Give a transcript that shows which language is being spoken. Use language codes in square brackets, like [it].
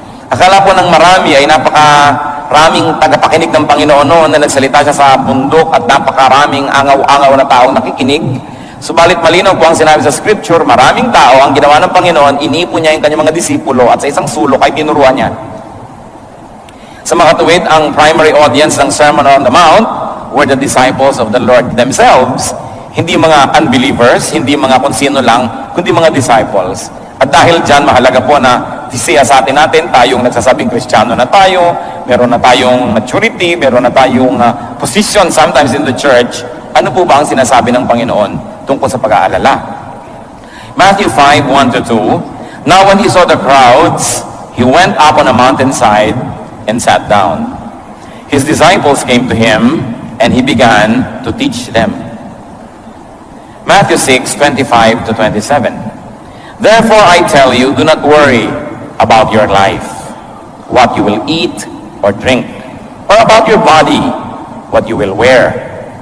[tl] Akala po ng marami ay napakaraming tagapakinig ng Panginoon noon na nagsalita siya sa bundok at napakaraming angaw-angaw na taong nakikinig. Subalit malinaw po ang sinabi sa Scripture, maraming tao ang ginawa ng Panginoon, inipon niya yung kanyang mga disipulo at sa isang sulok ay tinuruan niya. Sa mga tuwid, ang [en] primary audience ng Sermon on the Mount were the disciples of the Lord themselves. [tl] Hindi mga unbelievers, hindi mga kung sino lang, kundi mga disciples. At dahil dyan, mahalaga po na siya sa atin natin, tayong nagsasabing Kristiyano na tayo, meron na tayong maturity, meron na tayong position [en] sometimes in the church. [tl] Ano po ba ang sinasabi ng Panginoon tungkol sa pag-aalala? [en] Matthew 5, 1-2, Now when he saw the crowds, he went up on a mountainside and sat down. His disciples came to him, and he began to teach them. Matthew 6, 25-27. Therefore I tell you, do not worry about your life, what you will eat or drink, or about your body, what you will wear.